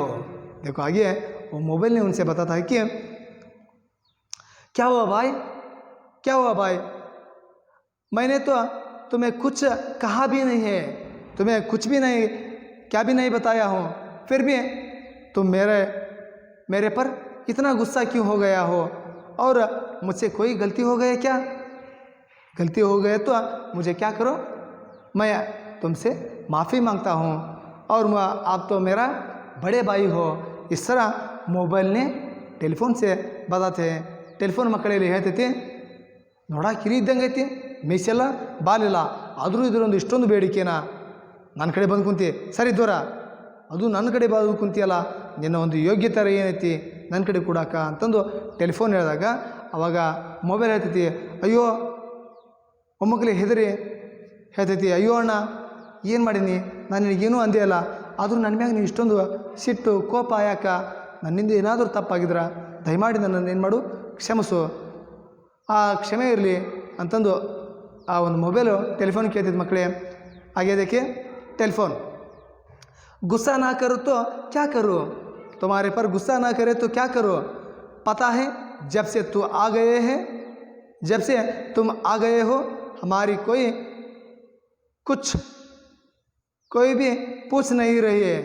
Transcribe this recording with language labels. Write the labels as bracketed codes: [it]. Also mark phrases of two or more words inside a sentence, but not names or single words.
[hi] देखो आगे वो मोबाइल ने उनसे बताता है कि क्या हुआ भाई, मैंने तो तुम्हें कुछ कहा भी नहीं है, तुम्हें कुछ भी नहीं, क्या भी नहीं बताया हूँ, फिर भी तुम मेरे पर इतना गुस्सा क्यों हो गया हो. और मुझसे कोई गलती हो गई क्या? गलती हो गए तो मुझे क्या करो, मैं तुमसे माफ़ी मांगता हूँ और आप तो मेरा बड़े भाई हो। इस तरह मोबाइल ने टेलीफोन से बदाते [kn] ಟೆಲಿಫೋನ್ ಮಕ್ಕಳಲ್ಲಿ ಹೇಳ್ತೈತಿ ನೋಡಕ್ಕೆ ಕಿರಿ ಇದ್ದಂಗೆ ಐತಿ, ಮೀಸೆಲ್ಲ ಬಾಲಿಲ್ಲ, ಆದರೂ ಇದರೊಂದು ಇಷ್ಟೊಂದು ಬೇಡಿಕೆನಾ? ನನ್ನ ಕಡೆ ಬಂದು ಕುಂತಿ, ಸರಿ ದೂರ, ಅದು ನನ್ನ ಕಡೆ ಬಂದು ಕುಂತಿಯಲ್ಲ, ನಿನ್ನ ಒಂದು ಯೋಗ್ಯತೆ ಏನೈತಿ ನನ್ನ ಕಡೆ ಕೊಡಾಕ ಅಂತಂದು ಟೆಲಿಫೋನ್ ಹೇಳಿದಾಗ ಅವಾಗ ಮೊಬೈಲ್ ಹೇಳ್ತೈತಿ, ಅಯ್ಯೋ ಮೊಮ್ಮಕ್ಕಳಿಗೆ ಹೆದರಿ ಹೇಳ್ತೈತಿ, ಅಯ್ಯೋ ಅಣ್ಣ ಏನು ಮಾಡೀನಿ, ನಾನು ನಿನಗೇನೂ ಅಂದೇ ಅಲ್ಲ, ಆದರೂ ನನ್ನ ಮ್ಯಾಗ ನೀವು ಇಷ್ಟೊಂದು ಸಿಟ್ಟು ಕೋಪ ಯಾಕ? ನನ್ನಿಂದ ಏನಾದರೂ ತಪ್ಪಾಗಿದ್ರೆ ದಯಮಾಡಿ ನನ್ನನ್ನು ಏನು ಮಾಡು, ಕ್ಷಮಿಸು, ಆ ಕ್ಷಮೆ ಇರಲಿ ಅಂತಂದು ಆ ಒಂದು ಮೊಬೈಲು ಟೆಲಿಫೋನ್ ಕೇಳ್ತಿದ್ದು ಮಕ್ಕಳೇ. [hi] आगे टेलीफोन, गुस्सा ना करो तो क्या करो, तुम्हारे पर गुस्सा ना करे तो क्या करो, पता है जब से तू आ गए हैं, जब से तुम आ गए हो हमारी कोई भी पूछ नहीं रही है।